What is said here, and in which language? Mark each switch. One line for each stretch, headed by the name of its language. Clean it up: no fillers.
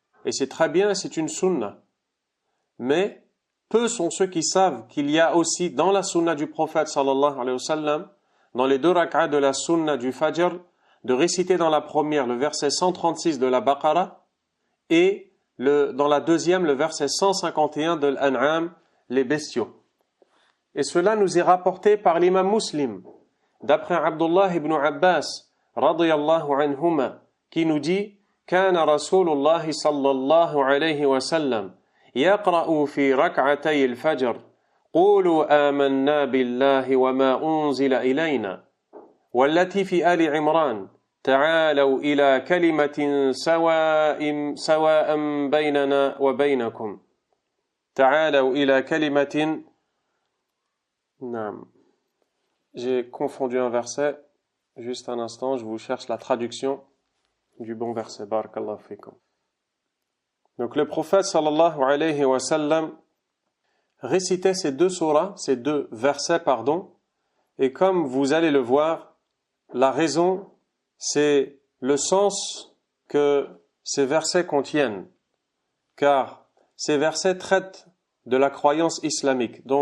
French: Et c'est très bien, c'est une sunna. Mais peu sont ceux qui savent qu'il y a aussi dans la sunna du prophète sallallahu alayhi wa sallam, dans les 2 rak'a de la sunna du Fajr, de réciter dans la première le verset 136 de la Baqarah et dans la deuxième le verset 151 de l'An'am, les bestiaux. Et cela nous est rapporté par l'imam Muslim, d'après Abdullah ibn Abbas, radiyallahu anhuma, qui nous dit
Arabic: كان رسول الله صلى الله عليه وسلم يقرأ في ركعتي الفجر قولوا آمنا بالله وما أنزل إلينا والتي في آل عمران تعالوا إلى كلمة سواء بيننا وبينكم تعالوا إلى كلمة نعم.
French: J'ai confondu un verset. Juste un instant, je vous cherche la traduction du bon verset. Barakallahu fikum. Donc le prophète sallallahu alayhi wa sallam récitait ces 2 surahs, ces 2 versets, pardon, et comme vous allez le voir, la raison, c'est le sens que ces versets contiennent, car ces versets traitent de la croyance islamique.